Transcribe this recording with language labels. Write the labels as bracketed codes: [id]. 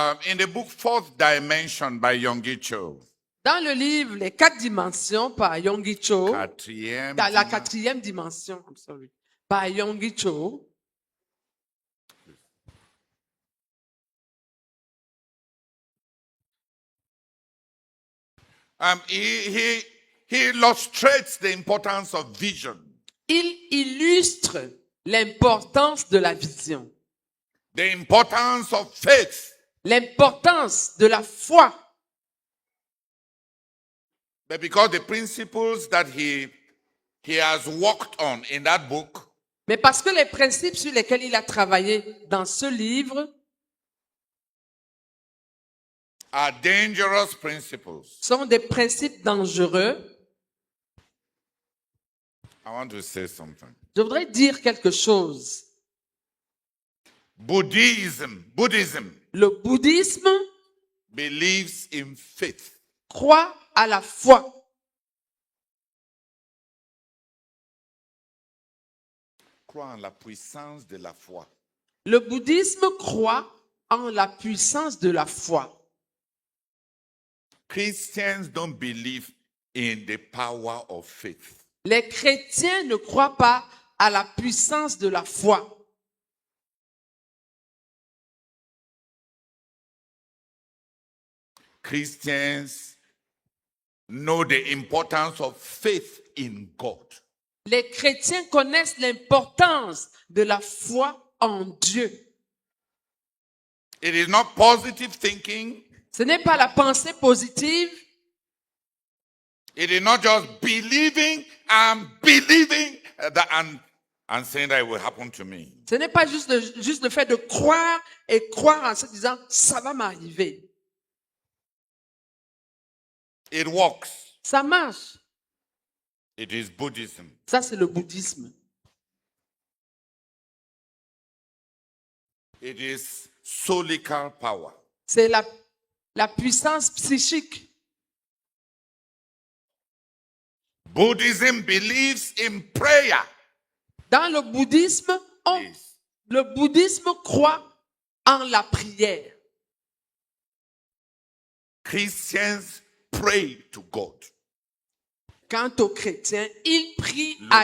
[en] In the book Fourth Dimension by Yonggi Cho, [fr] Dans le livre Les 4 dimensions par Yonggi Cho, quatrième la dimension. 4e dimension, par Yonggi Cho, [en] He illustrates the importance of vision, [fr] il illustre l'importance de la vision, [en] the importance of faith. [fr] l'importance de la foi. [en] But because the principles that he has worked on in that book [fr] Mais parce que les principes sur lesquels il a travaillé dans ce livre [en] are dangerous principles. [fr] sont des principes dangereux, [en] I want to say something. [fr] je voudrais dire quelque chose. [en] Buddhism [fr] Le bouddhisme [en] believes in faith. [fr] croit à la foi. Croit en la puissance de la foi. Le bouddhisme croit en la puissance de la foi. [en] Christians don't believe in the power of faith. [fr] Les chrétiens ne croient pas à la puissance de la foi. [en] Christians know the importance of faith in God. [fr] Les chrétiens connaissent l'importance de la foi en Dieu. [en] It is not positive thinking. [fr] Ce n'est pas la pensée positive. [en] It is not just believing and believing that and saying that it will happen to me. [fr] Ce n'est pas juste le fait de croire et croire en se disant ça va m'arriver. [en] It works. [fr] Ça marche. [en] It is Buddhism. [fr] Ça, c'est le bouddhisme. [en] It is solical power. [fr] C'est la puissance psychique. [en] Buddhism believes in prayer. [fr] Dans le bouddhisme, [en] Yes. [fr] le bouddhisme croit en la prière. [en] Christians pray to God. [fr] Quant aux chrétiens, ils prient à